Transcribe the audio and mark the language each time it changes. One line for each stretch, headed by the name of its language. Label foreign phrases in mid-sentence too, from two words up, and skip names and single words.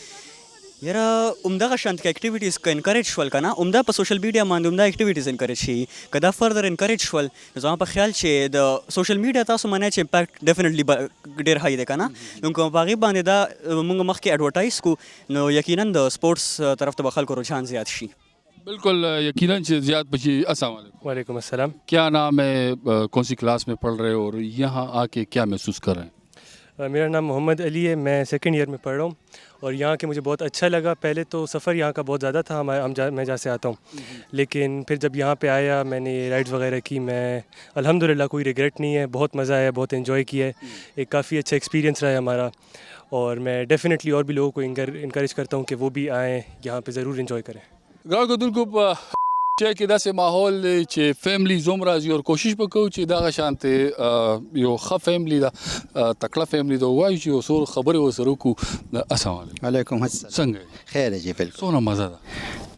Pashto: یاره همدغه شانت که اکټیویټیز که انکریج شول که نه همدا په
English: social media
Pashto: باندې همدا اکټیویټیز انکریج شي که دا فردر انکریج شول نو زما په خیال چې د
English: social media
Pashto: تاسو منئ چې
English: impact definitely
Pashto: ډېر های دی که نه نو که په هغې باندې دا موږ مخکې اډورټایز کړو نو یقینا د سپورټس طرف ته به خلکو رجحان زیات شي. بالکل یقیناً چې زیات بچی.
Arabic: السلام علیکم. وعلیکم السلام.
Urdu: کیا نام ہے؟ کون سی کلاس میں پڑھ رہے ہو اور یہاں آ کے کیا محسوس کر رہے ہیں؟ میرا نام محمد علی ہے. میں سیکنڈ ایئر میں پڑھ رہا ہوں اور یہاں کے مجھے بہت اچھا لگا. پہلے تو سفر یہاں کا بہت زیادہ تھا میں جہاں سے آتا ہوں لیکن پھر جب یہاں پہ آیا میں نے رائڈز وغیرہ کی. میں الحمدللہ کوئی ریگریٹ نہیں ہے. بہت مزہ آیا. بہت انجوائے کیا ہے. ایک کافی اچھا ایکسپیرینس رہا ہے ہمارا اور میں ڈیفینیٹلی اور بھی لوگوں کو انکریج کرتا ہوں کہ وہ بھی آئیں یہاں پہ ضرور انجوائے کریں.
Pashto: ګران کتونکو په چې کې داسې ماحول دی چې فیملی زوم راځي او کوشش به کوو چې دغه شانتې یو ښه فیملی ده تکړه فیملی ده ووایو چې یو څو خبرې ورسره وکړو.
Arabic: السلام علیکم. وعلیکم السلام.
Pashto: څنګه یې؟ خیر دی بالکل. څونه مزه ده؟